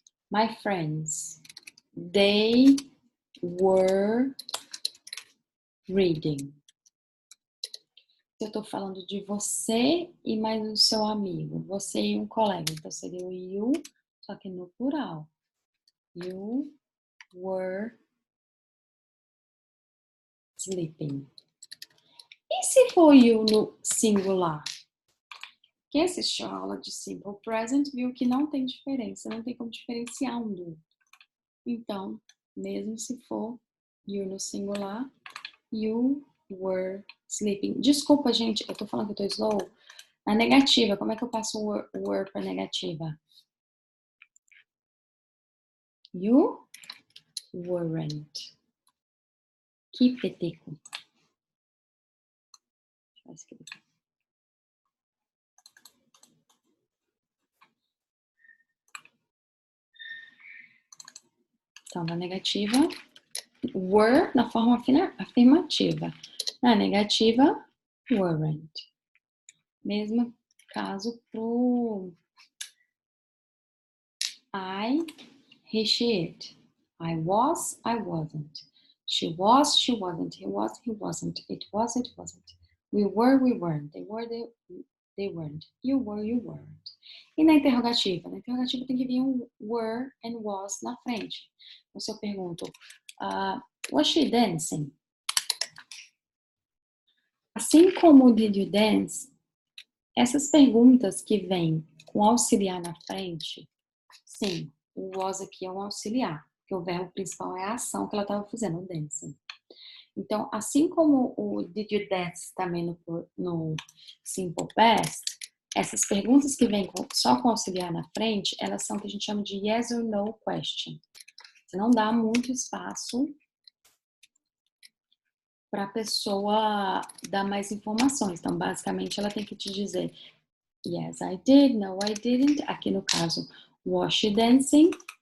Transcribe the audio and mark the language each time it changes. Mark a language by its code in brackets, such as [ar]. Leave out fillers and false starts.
[en] My friends, they were reading. [pt] Eu tô falando de você e mais o seu amigo. Você e um colega. Então seria o you, só que no plural. [en] You were sleeping. [pt] E se for you no singular? Quem assistiu a aula de Simple Present viu que não tem diferença, não tem como diferenciar um do outro. Então, mesmo se for you no singular, [en] you were sleeping. [pt] Desculpa, gente, eu tô falando que eu tô slow. Na negativa, como é que eu passo o were para negativa? [en] You weren't. [pt] Que peteco. Deixa eu escrever. Então, na negativa, were na forma afirmativa. Na negativa, weren't. Mesmo caso pro I, he, she, it. [en] I was, I wasn't. She was, she wasn't. He was, he wasn't. It was, it wasn't. We were, we weren't. They were, they weren't. You were, you weren't. [pt] E na interrogativa? Na interrogativa tem que vir um were and was na frente. Então, se eu pergunto, [en] was she dancing? [pt] Assim como o [en] did you dance, [pt] essas perguntas que vêm com auxiliar na frente, sim, o was aqui é um auxiliar, porque o verbo principal é a ação que ela estava fazendo, o dancing. Então, assim como o [en] did you dance [pt] também no simple past, essas perguntas que vêm só com auxiliar na frente, elas são o que a gente chama de [en] yes or no question. [pt] Você não dá muito espaço para a pessoa dar mais informações. Então, basicamente, ela tem que te dizer [en] yes, I did, no, I didn't. [pt] Aqui no caso, [en] was she dancing?